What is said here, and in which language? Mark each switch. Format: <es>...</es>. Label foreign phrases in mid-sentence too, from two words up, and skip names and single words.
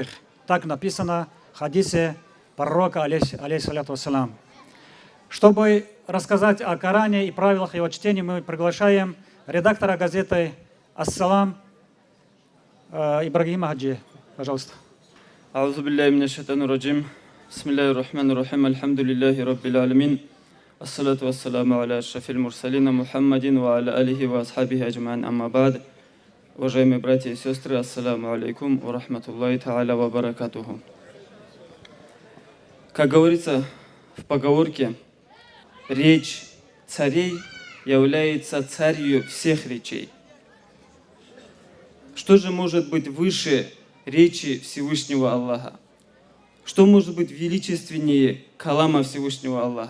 <ru>Так написано в хадисе пророка,</ru> <ar>عليه الصلاة والسلام.</ar> <ru>Чтобы рассказать о Коране и правилах его чтения, мы приглашаем редактора газеты «Ассалам» Ибрагима Хаджи. Пожалуйста.</ru> <ar>أعوذ بالله من الشيطان الرجيم بسم الله الرحمن الرحيم الحمد لله رب العالمين الصلاة والسلام على أشرف المرسلين محمد وعلى آله وأصحابه أجمعين أما بعد.</ar> <ru>Уважаемые братья и сестры,</ru> <ar>السلام عليكم ورحمة الله تعالى وبركاته.</ar> <ru>Как говорится в поговорке, речь царей является царью всех речей. Что же может быть выше речи Всевышнего Аллаха? Что может быть величественнее калама Всевышнего Аллаха?</ru>